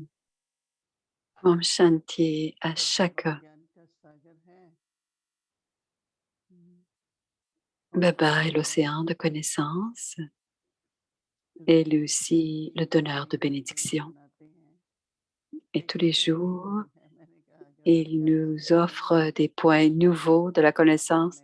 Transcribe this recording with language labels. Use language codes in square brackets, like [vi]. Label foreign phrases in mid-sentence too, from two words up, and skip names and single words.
[hi] ओम शान्ति [fr] à chacun. [hi] ज्ञान का सागर है। [fr] Baba est l'océan de connaissances et lui aussi le donneur de bénédictions. Et tous les jours, il nous offre des points nouveaux de la connaissance.